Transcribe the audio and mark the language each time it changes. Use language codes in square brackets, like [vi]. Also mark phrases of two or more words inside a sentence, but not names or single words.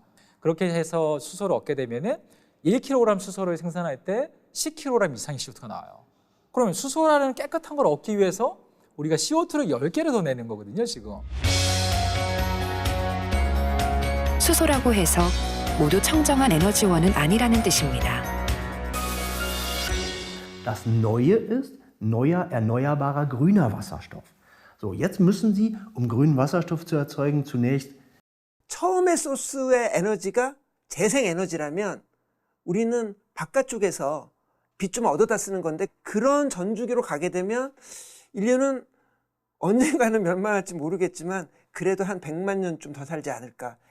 [ko] 그렇게 해서 수소를 얻게 되면은 1kg 수소를 생산할 때 10kg 이상의 CO2가 나와요. 그러면 수소라는 깨끗한 걸 얻기 위해서 우리가 CO2를 10개를 더 내는 거거든요, 지금. 수소라고 해서 모두 청정한 에너지원은 아니라는 뜻입니다. [de] Das Neue ist neuer, erneuerbarer, grüner Wasserstoff. So, jetzt müssen Sie, um grünen Wasserstoff zu erzeugen, zunächst [ko] 처음의 소스의 에너지가 재생에너지라면 우리는 바깥쪽에서 빛 좀 얻어다 쓰는 건데 그런 전주기로 가게 되면 인류는 언젠가는 멸망할지 모르겠지만 그래도 한 100만 년쯤 더 살지 않을까.